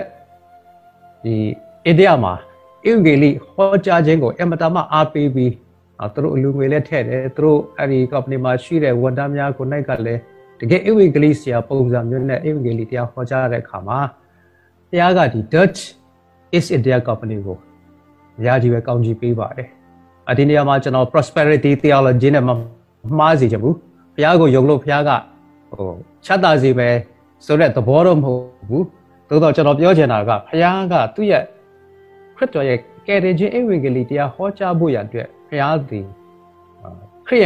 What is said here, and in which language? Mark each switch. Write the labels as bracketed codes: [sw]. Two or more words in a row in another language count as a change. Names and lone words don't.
[my] ဒီအိန္ဒိယမှာဧဝံဂေလိဟောကြားခြင်းကိုအမတမအားပေးပြီးသူတို့အလူငွေလည်းထည့်တယ်သူတို့အဲ့ဒီ company မှာရှိတဲ့ဝန်ထမ်းများကိုနိုင်ကလည်းတကယ်ဧဝံဂေလိဆရာပုံစံမျိုးနဲ့ဧဝံဂေလိတရားဟောကြားတဲ့အခါမှာဘု ရားကဒီ Dutch East India Company ကိုအများကြီးပဲကောင်းချီးပေးပါတယ်ဒီနေရာမှာကျွန်တော် [en] prosperity theology [my] နဲ့မမှားစေချင်ဘူးဘုရားကိုယုံလို့ဘုရားကချမ်းသာစေပဲဆိုတဲ့သဘောတော့မဟုတ်ဘူး သို့တော့ကျွန်တော်ပြောချင်တာကဘုရားကသူ့ရဲ့ခရစ်တော်ရဲ့ကယ်တင်ခြင်းဧဝံဂေလိတရားဟောကြားဖို့ရန်အတွက်ဘုရားသည်ခရိယန်